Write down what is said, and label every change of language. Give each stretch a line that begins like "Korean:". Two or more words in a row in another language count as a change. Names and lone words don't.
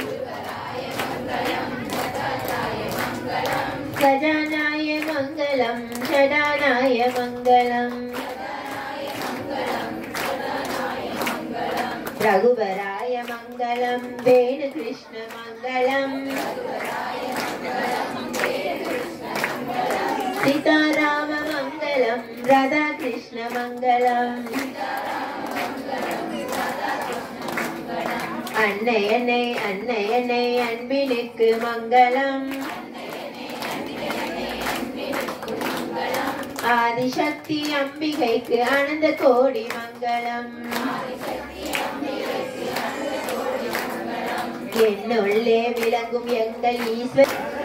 Sanskrit: गजानाय मंगलम षडानाय मंगलम रघुवराय मंगलम वेणुकृष्ण मंगलम सीताराम मंगलम राधा कृष्ण मंगलम
Tamil: அன்னையனை அன்னையனை அன்பினுக்கு மங்களம் ஆதிசக்தி அம்பிகைக்கு அனந்த கோடி மங்களம் என்னுள்ளே விளங்கும் எங்கள் ஈஸ்வர்